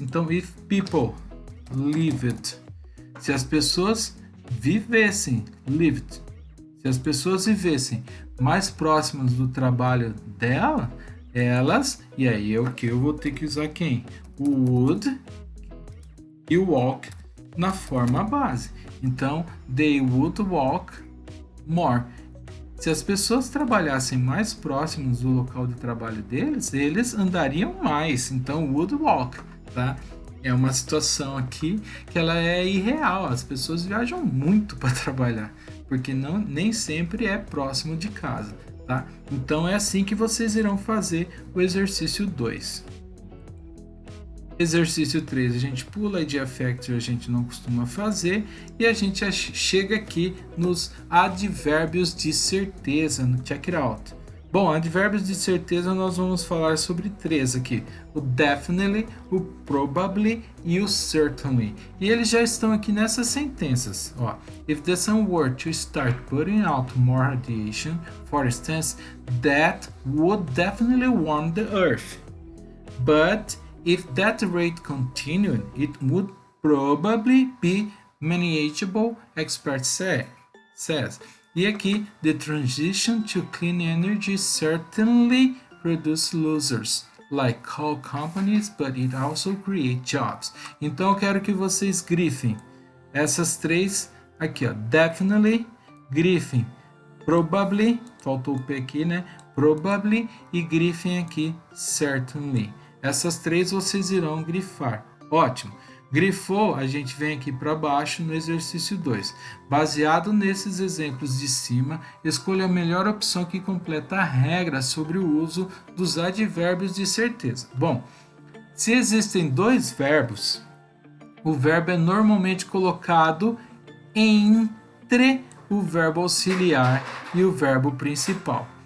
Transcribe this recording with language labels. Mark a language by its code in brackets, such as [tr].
[pt] Então, [en] if people lived. [pt] Se as pessoas vivessem, lived. Se as pessoas vivessem mais próximas do trabalho dela, elas, e aí é o que eu vou ter que usar quem? O would e o walk na forma base. [en] Então, they would walk more. [pt] Se as pessoas trabalhassem mais próximos do local de trabalho deles, eles andariam mais. Então, would walk, tá? É uma situação aqui que ela é irreal. As pessoas viajam muito para trabalhar, porque nem sempre é próximo de casa, tá? Então, é assim que vocês irão fazer o exercício 2. Exercício 3 a gente pula, Idea Factory a gente não costuma fazer, e a gente chega aqui nos advérbios de certeza, no check it out. Bom, advérbios de certeza nós vamos falar sobre 3 aqui, o definitely, o probably e o certainly. E eles já estão aqui nessas sentenças. [en] Ó, if the sun were to start putting out more radiation, for instance, that would definitely warm the earth. But if that rate continued, it would probably be manageable, expert says. E aqui, the transition to clean energy certainly produces losers, like coal companies, but it also creates jobs. [pt] Então eu quero que vocês grifem essas 3 aqui, ó, definitely, grifem probably, faltou o P aqui, né? Probably, e grifem aqui certainly. Essas 3 vocês irão grifar. Ótimo. Grifou, a gente vem aqui para baixo no exercício 2. Baseado nesses exemplos de cima, escolha a melhor opção que completa a regra sobre o uso dos advérbios de certeza. Bom, se existem 2 verbos, o verbo é normalmente colocado entre o verbo auxiliar e o verbo principal.